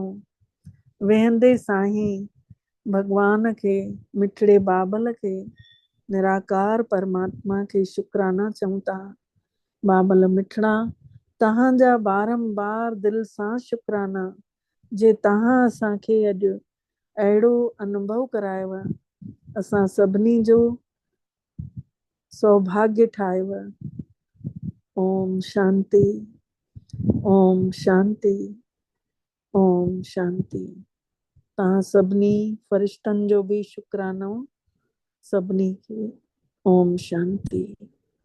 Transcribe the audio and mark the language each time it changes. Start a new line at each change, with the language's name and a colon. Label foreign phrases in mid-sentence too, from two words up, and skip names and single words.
Sindhi: वेहंदे साईं भगवान खे, मिठड़े बाबल खे, निराकार परमात्मा खे शुक्राना चऊं था। बाबल मिठड़ा, तव्हांजा बारंबार दिल सां शुक्राना, जे तव्हां असांखे अॼु अहिड़ो अनुभव करायव, असां सभिनी जो सौभाग्य ठाहिव।
Sanskrit: ओम शांति, ओम शांति, ओम शांति।
Sindhi: तव्हां सभिनी फरिश्तनि जो बि शुक्रानो, सभिनी खे
Sanskrit: ओम शांति।